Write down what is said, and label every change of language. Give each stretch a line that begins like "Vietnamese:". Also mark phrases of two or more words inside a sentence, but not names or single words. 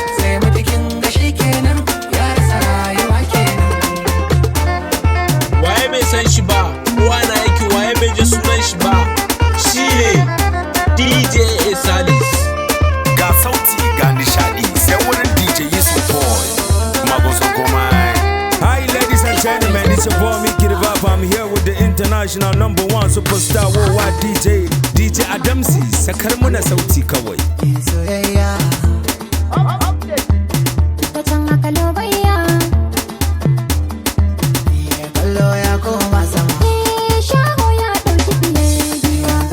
Hausa: Sai mutu kin ga shi kenan, ya rasa rayuwa kenan. Waye bai san shi ba? Kowa na yake, waye bai ji sunan shi ba? Shi ne D J Salis. Ga sauti, ga nishaɗi, sai wurin D J Yusuf Boy. Mago so komai.
English: Hi, ladies and gentlemen, it's your boy Mickey the Vibe. I'm here with the international number one superstar worldwide D J, D J Adamsi.
Hausa: Sakar muna sauti kawai. Soyayya. Watan haka lobayya. Kallo ya koma sama. Eh, shaho ya ɗauki fiye giwa.